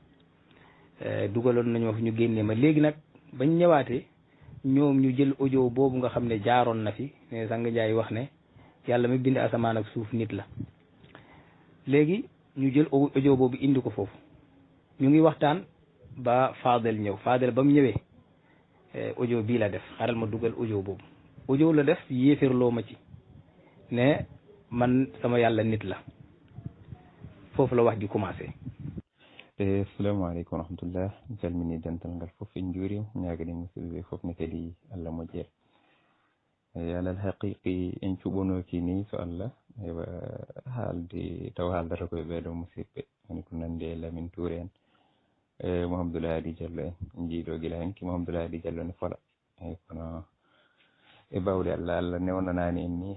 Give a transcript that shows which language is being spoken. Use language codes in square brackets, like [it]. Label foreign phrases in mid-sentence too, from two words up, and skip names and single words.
[wo] dugaloon nañoo fi ñu génnee ma léegi nag bañ ñëwaatee ñoom ñu jël audio boobu nga xam ne jaaroon na fi ne sang Njaay wax ne yàlla mi bind asamaan ak suuf nit la léegi ñu jël audio boobu indi ko foofu ñu ngi waxtaan ba Fadel ñëw Fadel ba mu ñëwee audio bii la def xaral ma dugal audio boobu audio la def yéeférloo ma ci ne man sama yàlla nit la foofu la wax ji commencé. [ar] السلام عليكم ورحمة الله [ff] mi salmini dental ngal fof en juurim ñaagani musidɓe fof ne kadi Allah moƴƴere alal haqiqi en cuɓonoki ni so Allah ewa haalde taw haaldata koye ɓeeɗo musidɓe woni ko nandi e Lamin Touré en Mouhamadoul Hady Diallo en jiiɗo gila hen ki Mouhamadoul Hady Diallo ne fola eyyi kono e bawde Allah newnanani en ni